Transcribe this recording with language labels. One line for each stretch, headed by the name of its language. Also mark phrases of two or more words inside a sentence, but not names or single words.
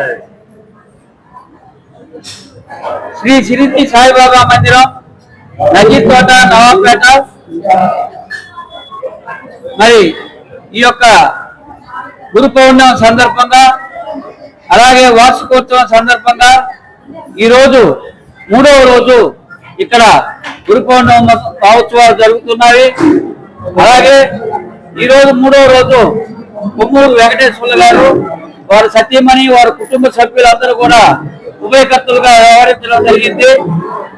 Telugu: श्री श्री साई बाबा मंदिर नजीर तोट नवापेट मरी गुरु पौर्णమి సందర్భంగా అలాగే వార్షికోత్సవం సందర్భంగా ఈ రోజు మూడవ రోజు ఇక్కడ గురు పౌర్ణమి మహోత్సవాలు జరుగుతున్నాయి। అలాగే ఈ రోజు మూడవ రోజు కొమ్మూరు వెంకటేశ్వర్లు గారు వారి సతీమణి వారి కుటుంబ సభ్యులందరూ కూడా ఉభయకర్తలుగా వ్యవహరించడం జరిగింది।